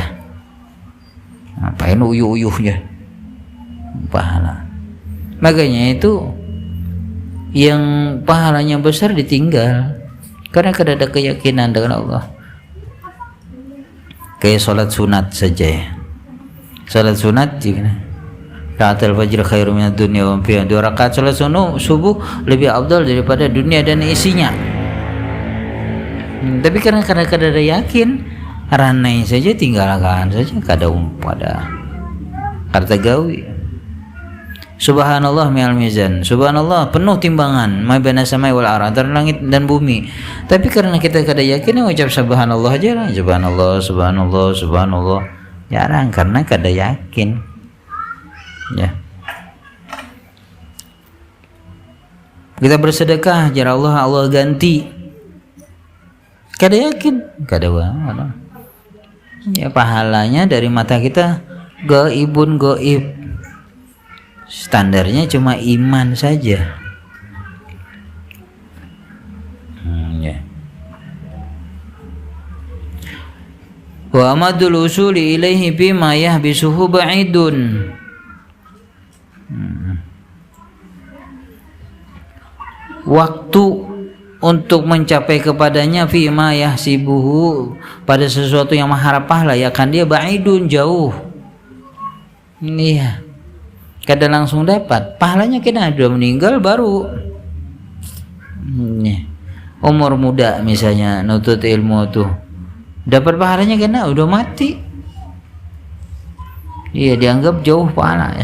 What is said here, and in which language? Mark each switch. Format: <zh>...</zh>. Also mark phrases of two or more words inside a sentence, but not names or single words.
<bjn>Ngapain uyuh-uyuhnya pahala. Makanya itu yang pahalanya besar ditinggal karena kada ada keyakinan dengan Allah. Kayak sholat sunat saja ya. Sholat sunat gimana?</bjn> <ar>Rakaat al-fajr khairu minad dunya wa ma fiha.</ar> <bjn>2 rakaat sholat subuh lebih afdal daripada dunia dan isinya. Tapi karena kada ada yakin, ranai saja, tinggalkan saja, kada pada karta gawi.</bjn> <ar>Subhanallah mi'al mizan, subhanallah</ar> <bjn>penuh timbangan,</bjn> <ar>ma baina samai wal ardh,</ar> <bjn>antara langit dan bumi. Tapi karena kita kada yakin, ucap subhanallah aja lah, subhanallah, subhanallah, subhanallah. Jarang karena kada yakin. Ya. Kita bersedekah, jar Allah, Allah ganti. Kada yakin, kada ada. Ya, pahalanya dari mata kita gaibun gaib. Standarnya cuma iman saja. Ya.</bjn> <ar>Wa amadul usuli ilaihi bima yahbisuhu ba'idun.</ar> <bjn>Waktu untuk mencapai kepadanya</bjn> <ar>fima yahsibuhu,</ar> <bjn>pada sesuatu yang mengharap pahala, ya kan dia ba'idun, jauh. Iya. kada langsung dapat pahalanya. Kena udah meninggal baru umur muda misalnya nutut ilmu tuh dapat pahalanya, kena udah mati. Iya, dianggap jauh pahala.</bjn>